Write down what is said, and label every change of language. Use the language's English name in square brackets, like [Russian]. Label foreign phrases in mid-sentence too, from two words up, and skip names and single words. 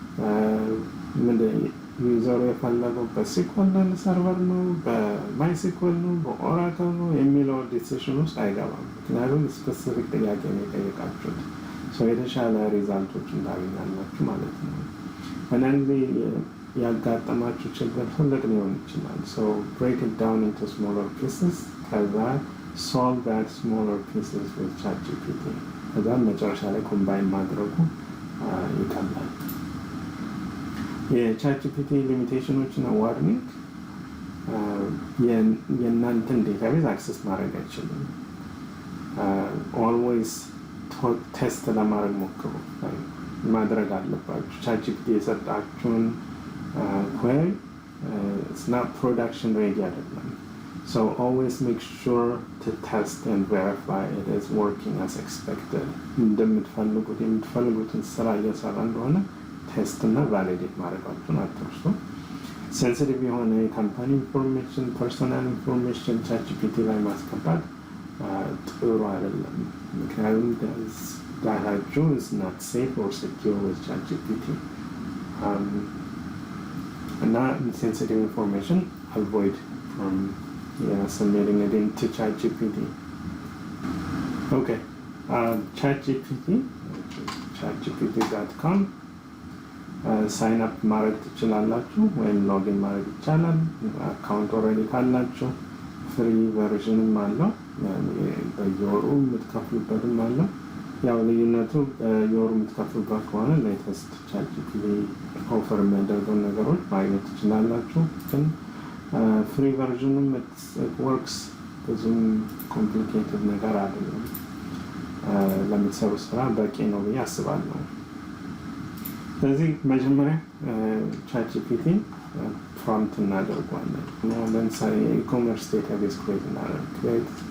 [Amharic] ዩዘሩ የፈለገው በSQL ሰርቨር ነው በMySQL ነው በኦራክል ነው የሚለው ዲሲሽን ውስጥ አይገባም። ምክንያቱም ስፔሲፊክ ጥያቄ ነው የጠየቃችሁት። የተሻለ ሪዛልቶች እንዳገኛላችሁ ማለት ነው። አንዳንድ ጊዜ ያጋጠማችሁ ችግር ትልቅ ሊሆን ይችላል። [English] break it down into smaller pieces [Amharic] ከዛ [English] solve that smaller pieces with ChatGPT [Amharic] ከዛ መጨረሻ ላይ ኮምባይን ማድረጉ ይቀላል። የChatGPT ሊሚቴሽኖች እና ዋርኒንግ የእናንተን ዴታቤዝ አክሰስ ማድረግ አይችልም። [English] always test [Amharic] ለማድረግ ሞክሩ ማድረግ አለባችሁ። ChatGPT የሰጣችሁን ኩዌሪ [English] it's not production ready [Amharic] አይደለም። [English] always make sure to test and verify it is working as expected [Amharic] የምትፈልጉትን ስራ እየሰራ እንደሆነ ቴስት እና ቫሊዴት ማድረጋችሁን አትርሱ። ሴንሲቲቭ የሆነ [English] company information personal information [Amharic] ChatGPT ላይ ማስገባት ጥሩ አይደለም። ምክንያቱም ዳታችሁ [English] is not safe or secure with ChatGPT [Amharic] እና [English] sensitive information avoid from submitting it into ChatGPT. [Amharic] Okay, ChatGPT chatgpt.com [English] sign up [Amharic] ማድረግ ትችላላችሁ ወይም ሎጊን ማድረግ ይቻላል። አካውንት ኦልሬዲ ካላችሁ [English] free version [Amharic] አለው በየወሩ የምትከፍሉበትም አለው። ያው ልዩነቱ በየወሩ የምትከፍሉበት ከሆነ ሌተስት ChatGPT ኦፈር የሚያደርገው ነገሮች ማግኘት ትችላላችሁ። ግን [English] free version works [Amharic] ብዙም ኮምፕሊኬትድ ነገር አይደለም። ለምትሰሩ ስራ በቂ ነው ብዬ አስባለሁ። ስለዚህ መጀመሪያ ChatGPT ፕሮምፕት እናደርገዋለን። ለምሳሌ [English] ecommerce database [Amharic] ክሬት እናደርግ